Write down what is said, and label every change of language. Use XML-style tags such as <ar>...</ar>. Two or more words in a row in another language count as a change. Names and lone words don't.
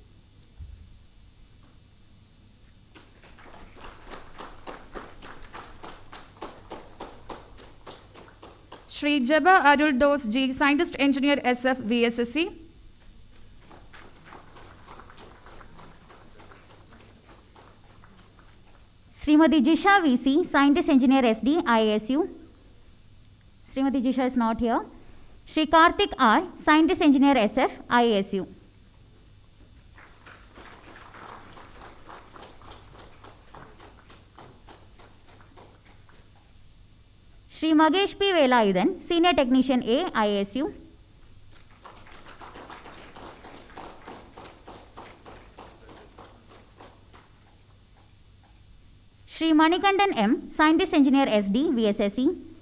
<en>Shri Jeba Arul Dos G, Scientist Engineer SF, VSSE. Srimati Jisha VC, Scientist Engineer SD, IASU. Srimati Jisha is not here. Shri Karthik R, Scientist Engineer SF, IASU. Shri Magesh P. Velayudan, Senior Technician A, IASU. Shri Manikandan M, Scientist Engineer SD, VSSE.</en>